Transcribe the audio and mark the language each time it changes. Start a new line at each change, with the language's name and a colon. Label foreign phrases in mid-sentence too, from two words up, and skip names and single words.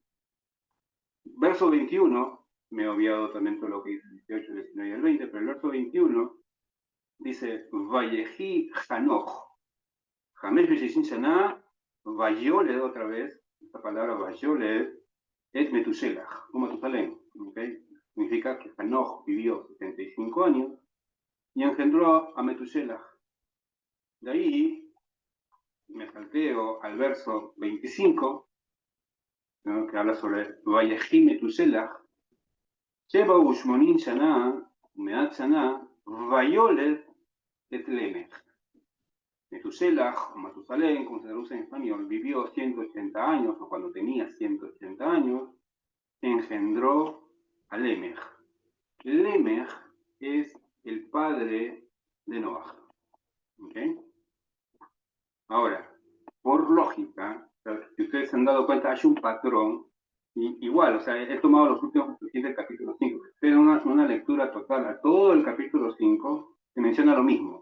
Spanish: Verso 21, me he obviado también todo lo que dice el 18, el 19 y el 20, pero el verso 21 dice,
Hebrew: ויחי חנוך חמש וששים שנה ויולד
Spanish: otra vez, esta palabra Vayolet es Metushelach, o Matusalén, ¿okay? Significa que Hanoch vivió 75 años y engendró a Metushelach. De ahí me salteo al verso 25, ¿no? Que habla sobre
Hebrew: ויחי מתושלח שבע ושמנים שנה ומאת שנה ויולד את למך.
Spanish: Metushelach, o Matusalén, como se traduce en español, vivió 180 años, o cuando tenía 180 años, engendró a Lemech. Lemech es el padre de Noah. ¿Okay? Ahora, por lógica, si ustedes se han dado cuenta, hay un patrón, igual, o sea, he tomado los últimos del capítulo 5, pero una lectura total a todo el capítulo 5, se menciona lo mismo.